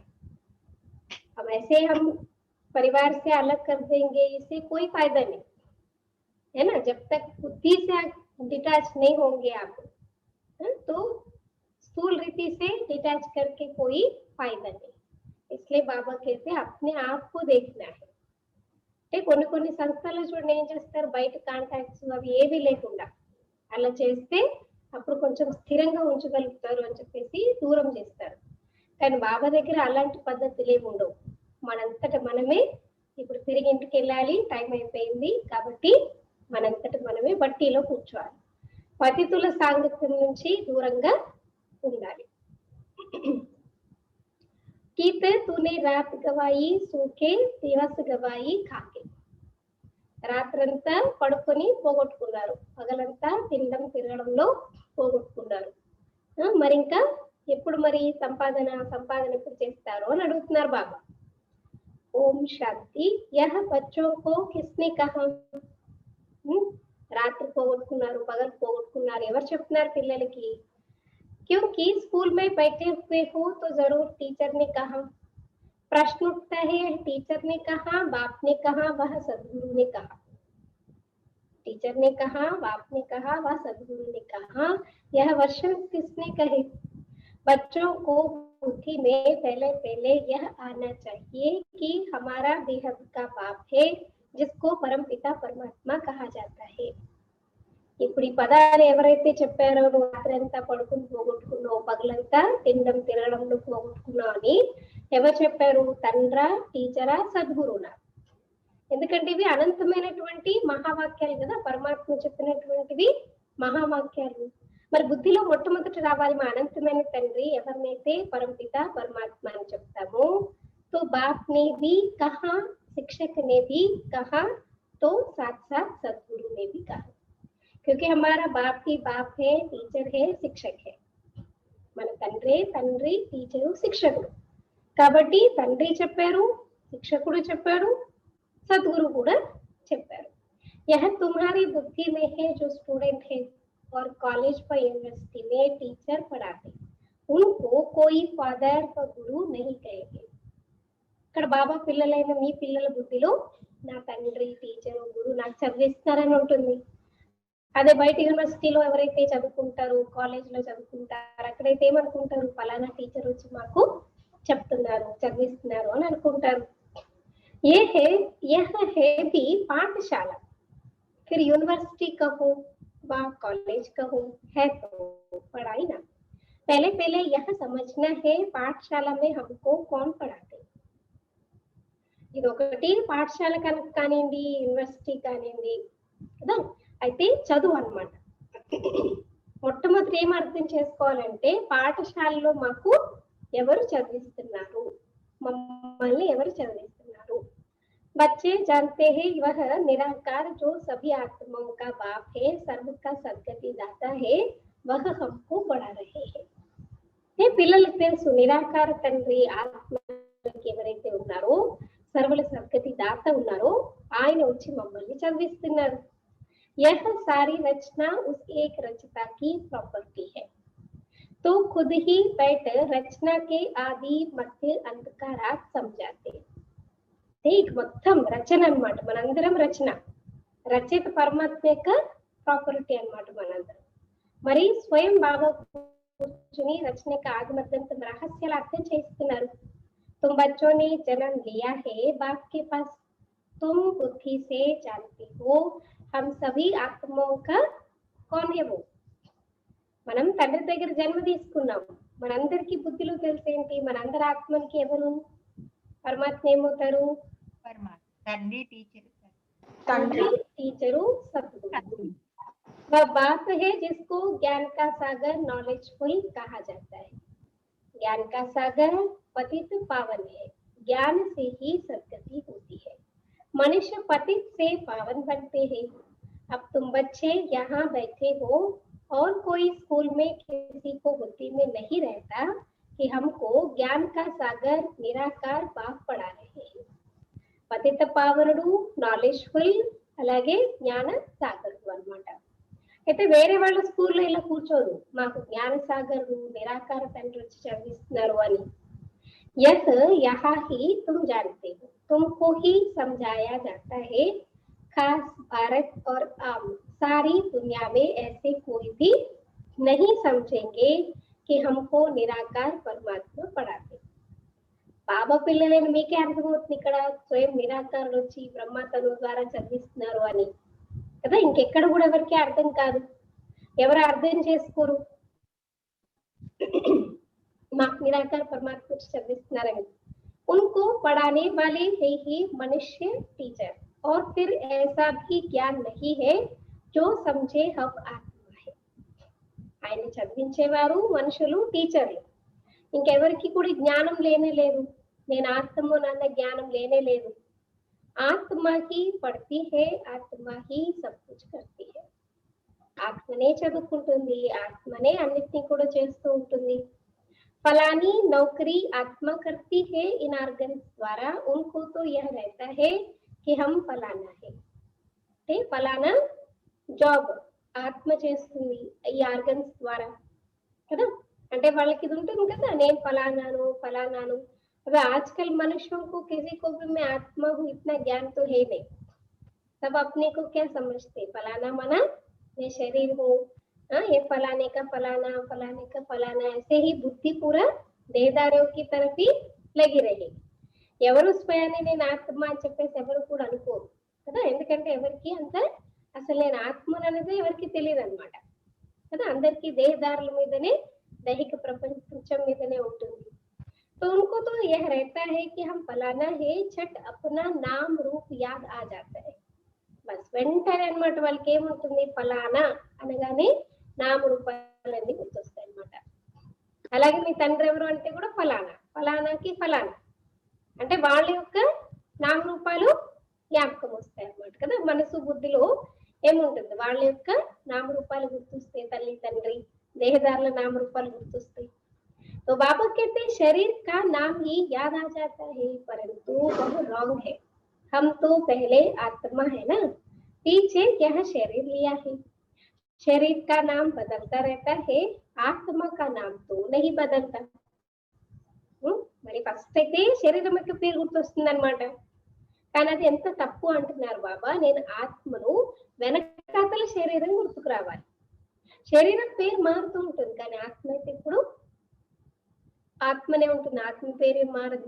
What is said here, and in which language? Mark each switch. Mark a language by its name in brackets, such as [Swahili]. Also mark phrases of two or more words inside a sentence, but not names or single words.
[Hindi] अब ऐसे हम परिवार से अलग कर देंगे, इससे कोई फायदा नहीं, है ना। जब तक बुद्धि से डिटैच नहीं होंगे आप, तो स्थूल रीति से डिटैच करके कोई फायदा नहीं। इसलिए बाबा कहते हैं अपने आप को देखना है। [Telugu] కొన్ని సంస్థలు చూడండి ఏం చేస్తారు, బయట కాంటాక్ట్స్ అవి ఏవి లేకుండా అలా చేస్తే అప్పుడు కొంచెం స్థిరంగా ఉంచగలుగుతారు అని చెప్పేసి దూరం చేస్తారు। కానీ బాబా దగ్గర అలాంటి పద్ధతులు ఏమి ఉండవు, మనంతట మనమే ఇప్పుడు తిరిగి ఇంటికి వెళ్ళాలి, టైం అయిపోయింది కాబట్టి మనంతట మనమే బట్టీలో కూర్చోవాలి, పతితుల సాంగత్యం నుంచి దూరంగా ఉండాలి। [Hindi] कीते तूने रात गवाई सूखे दिवस गवाई खाके, [Telugu] రాత్రంతా పడుకొని పోగొట్టుకున్నారు, పగలంతా తినడం తిరగడంలో పోగొట్టుకున్నారు। మరి ఇంకా ఎప్పుడు మరి సంపాదన ఎప్పుడు చేస్తారు అని అడుగుతున్నారు బాబా। [Hindi] ओम शांति। यह बच्चों को किसने कहा, [Telugu] రాత్రి పోగొట్టుకున్నారు పగలు పోగొట్టుకున్నారు ఎవరు చెప్తున్నారు పిల్లలకి? [Hindi] क्योंकि स्कूल में बैठे हुए हो तो जरूर टीचर ने कहा, प्रश्न उठता है, टीचर ने कहा, बाप ने कहा, वह सदगुरु ने कहा। टीचर ने कहा, बाप ने कहा, वह सदगुरु ने कहा, यह वर्षन किसने कहे? बच्चों को बुद्धि में पहले पहले यह आना चाहिए कि हमारा बेहद का बाप है, जिसको परमपिता परमात्मा कहा जाता है। [Telugu] ఇప్పుడు ఈ పదాలు ఎవరైతే చెప్పారో, నువ్వు రాత్రంతా పడుకుని పోగొట్టుకున్నావు, పగలంతా తినడం తినడం నువ్వు పోగొట్టుకున్నావు అని ఎవరు చెప్పారు? తండ్రా, టీచరా, సద్గురునా? ఎందుకంటే ఇవి అనంతమైనటువంటి మహావాక్యాలు కదా, పరమాత్మ చెప్పినటువంటివి మహావాక్యాలు. మరి బుద్ధిలో మొట్టమొదట రావాలి మా అనంతమైన తండ్రి ఎవరినైతే పరమపిత పరమాత్మ అని చెప్తామో, [Hindi] तो बाप ने भी कहा, शिक्षक ने भी कहा, तो साथ साथ सदगुरु ने भी कहा, क्योंकि हमारा बाप ही बाप है, टीचर है, शिक्षक है. [Telugu] మన తండ్రి తండ్రి, టీచరు, శిక్షకుడు. కాబట్టి తండ్రి చెప్పారు, శిక్షకుడు చెప్పాడు, सदगुरु కూడా చెప్పారు. [Hindi] यह तुम्हारी बुद्धि में है, जो स्टूडेंट है और कॉलेज पर यूनिवर्सिटी में टीचर पढ़ाते, उनको कोई फादर और गुरु नहीं कहेंगे. [Telugu] ఇక్కడ బాబా పిల్లలైన మీ పిల్లల బుద్ధిలో నా తండ్రి, టీచరు, గురువు నాకు చదివిస్తారని ఉంటుంది. అదే బయట యూనివర్సిటీలో ఎవరైతే చదువుకుంటారు, కాలేజ్లో చదువుకుంటారు, అక్కడైతే ఏమనుకుంటారు? ఫలానా టీచర్ వచ్చి మాకు చెప్తున్నారు, చదివిస్తున్నారు అని అనుకుంటారు. [Hindi] यह है भी पाठशाला, फिर यूनिवर्सिटी कहो व कॉलेज कहो, है तो पढ़ाई ना. पहले पहले यह समझना है, पाठशाला में हमको कौन पढ़ाते. [Telugu] ఇది ఒకటి పాఠశాల కానివ్వండి, యూనివర్సిటీ కానివ్వండి కదా, అయితే చదువు అన్నమాట. మొట్టమొదటి ఏం అర్థం చేసుకోవాలంటే, పాఠశాలలో మాకు ఎవరు చదివిస్తున్నారు, మమ్మల్ని ఎవరు చదివిస్తున్నారు. [Hindi] बच्चे जानते हैं वह निराकार जो सभी आत्माओं का बाप है, सर्व का सद्गति दाता है, वह हमको बढ़ा रहे हैं. [Telugu] పిల్లలకు తెలుసు నిరాకార తండ్రి ఆత్మకి ఎవరైతే ఉన్నారో, సర్వుల సద్గతి దాత ఉన్నారో ఆయన వచ్చి మమ్మల్ని చదివిస్తున్నారు. [Hindi] यह सारी रचना उस एक रचता की प्रॉपर्टी है, तो खुद ही बैठ रचना के आदि मध्य अंत का राज समझाते. [Telugu] మొత్తం రచన అన్నమాట, మనందరం రచన, రచయిత పరమాత్మ యొక్క ప్రాపర్టీ అన్నమాట మనందరం. మరి స్వయం బాబా కూర్చుని రచన యొక్క ఆదిమధ్యంతం రహస్యాలు అర్థం చేస్తున్నారు. [Hindi] तुम बच्चों ने जन्म लिया है बाप के पास, तुम बुद्धि से जानते हो हम सभी आत्माओं का कौन है वो. [Telugu] మనం తండ్రి దగ్గర జన్మ తీసుకున్నాం, మనందరికీ బుద్ధిలో తెలిసేంటి, మనందరి ఆత్మకి ఎవరు? పరమాత్మ ఏమవుతారు? తండ్రి, టీచరు, [Hindi] सदगुरु. वह बाप है जिसको ज्ञान का सागर नॉलेजफुल कहा जाता है. ज्ञान का सागर पतित पावन है, ज्ञान से ही सद्गति होती है. मनुष्य पतित से पावन बनते हैं. अब तुम बच्चे यहाँ बैठे हो और कोई स्कूल में किसी को बुद्धि में नहीं रहता कि हमको ज्ञान का सागर निराकार बाप पढ़ा रहे हैं. [Telugu] పతిత పావనుడు, నాలెడ్జ్ఫుల్, అలాగే జ్ఞాన సాగరుడు అన్నమాట. అయితే వేరే వాళ్ళ స్కూల్లో ఇలా కూర్చోదు, మాకు జ్ఞాన సాగరుడు నిరాకార తండ్రి వచ్చి చదివిస్తున్నారు అని. [Hindi] यह यहाँ ही तुम जानते हो, तुमको ही समझाया जाता है. खास भारत और आम सारी दुनिया में ऐसे कोई भी नहीं समझेंगे कि हमको निराकार परमात्मा पढ़ाते. [Telugu] బాబా పిల్లలైన మీకే అర్థమవుతుంది ఇక్కడ స్వయం నిరాకారులు వచ్చి బ్రహ్మ తను ద్వారా చదివిస్తున్నారు అని కదా. ఇంకెక్కడ కూడా ఎవరికి అర్థం కాదు, ఎవరు అర్థం చేసుకోరు మాకు నిరాకార పరమాత్మ వచ్చి చదివిస్తున్నారని. [Hindi] उनको पढ़ाने वाले है ही मनुष्य टीचर, और फिर ऐसा भी ज्ञान नहीं है जो समझे हम आत्मा है. [Telugu] ఆయన చదివించేవారు మనుషులు, టీచర్లు. ఇంకెవరికి కూడా జ్ఞానం లేనే లేదు, నేను ఆత్మ నాన్న జ్ఞానం లేనే లేదు. [Hindi] आत्मा ही पढ़ती है, आत्मा ही सब कुछ करती है. [Telugu] ఆత్మనే చదువుకుంటుంది, ఆత్మనే అన్నిటినీ కూడా చేస్తూ ఉంటుంది. [Hindi] फलानी नौकरी आत्मा करती है इन ऑर्गन्स द्वारा, उनको तो यह रहता है कि हम फलाना है. [Telugu] फलाना జాబ్ ఆత్మ చేస్తుంది ఈ ఆర్గన్స్ ద్వారా కదా. అంటే వాళ్ళకి ఇది ఉంటుంది కదా, నేను ఫలానాను ఫలానాను. [Hindi] अब आजकल मनुष्यों को किसी को भी मैं आत्मा हूँ इतना ज्ञान तो है नहीं। सब अपने को क्या समझते, फलाना मना मैं शरीर हूँ, ये फलाने का फलाना, फलाने का फलाना, ऐसे ही बुद्धि पूरा देहदारियों की तरफ ही लगी रही. [Telugu] ఎవరు స్వయాన్ని నేను ఆత్మ అని చెప్పేసి ఎవరు కూడా అనుకోరు కదా, ఎందుకంటే ఎవరికి అంత అసలు నేను ఆత్మను అనేది ఎవరికి తెలియదు అనమాట కదా. అందరికీ దేహదారుల మీదనే, దైహిక ప్రపంచం మీదనే ఉంటుంది. [Hindi] तो उनको तो यह रहता है कि हम फलाना है, छठ अपना नाम रूप याद आ जाता है. [Telugu] बस వెంటనే అన్నమాట వాళ్ళకి ఏముంటుంది, ఫలానా అనగానే నామ రూపాలన్నీ గుర్తొస్తాయి అన్నమాట. అలాగే మీ తండ్రి ఎవరు అంటే కూడా ఫలానా, ఫలానాకి ఫలానా అంటే వాళ్ళ యొక్క నామరూపాలు జ్ఞాపకం వస్తాయి అన్నమాట కదా. మనసు బుద్ధిలో ఏముంటుంది, వాళ్ళ యొక్క నామరూపాలు గుర్తొస్తాయి, తల్లి తండ్రి దేహదారుల నామరూపాలు గుర్తొస్తాయి. [Hindi] तो बाबा कहते हैं शरीर का नाम ही याद आ जाता है, परंतु वह रॉन्ग है. हम तो पहले आत्मा है ना, पीछे यह शरीर लिया है. शरीर का नाम बदलता रहता है, आत्मा का नाम तो नहीं बदलता. [Telugu] మరి ఫస్ట్ అయితే శరీరం యొక్క పేరు గుర్తొస్తుంది అనమాట. కానీ అది ఎంత తప్పు అంటున్నారు బాబా, నేను ఆత్మను, వెనకాతల శరీరం గుర్తుకు రావాలి. శరీరం పేరు మారుతూ ఉంటుంది కానీ ఆత్మ అయితే ఇప్పుడు ఆత్మనే ఉంటుంది, ఆత్మ పేరు మారదు.